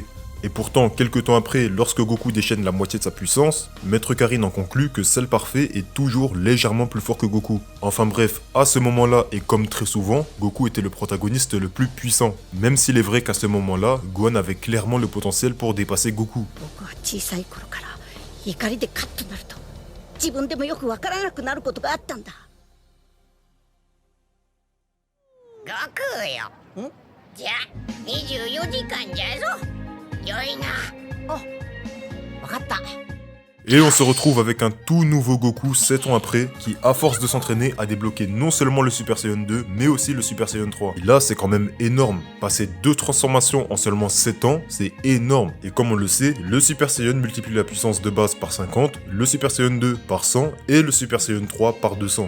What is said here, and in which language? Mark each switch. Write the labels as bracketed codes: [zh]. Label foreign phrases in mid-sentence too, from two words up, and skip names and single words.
[fr] Et pourtant, quelques temps après, lorsque Goku déchaîne la moitié de sa puissance, Maître Karin en conclut que Cell parfait est toujours légèrement plus fort que Goku. Enfin bref, à ce moment-là, et comme très souvent, Goku était le protagoniste le plus puissant. Même s'il est vrai qu'à ce moment-là, Gohan avait clairement le potentiel pour dépasser Goku. [ja] 僕は小さい頃から怒りでカッとなると自分でもよくわからなくなることがあったんだ。悟空よ。じゃあ24時間じゃぞ。よいな。わかった。 [fr] Et on se retrouve avec un tout nouveau Goku 7 ans après, qui à force de s'entraîner a débloqué non seulement le Super Saiyan 2, mais aussi le Super Saiyan 3. Et là c'est quand même énorme, passer 2 transformations en seulement 7 ans, c'est énorme. Et comme on le sait, le Super Saiyan multiplie la puissance de base par 50, le Super Saiyan 2 par 100, et le Super Saiyan 3 par 200.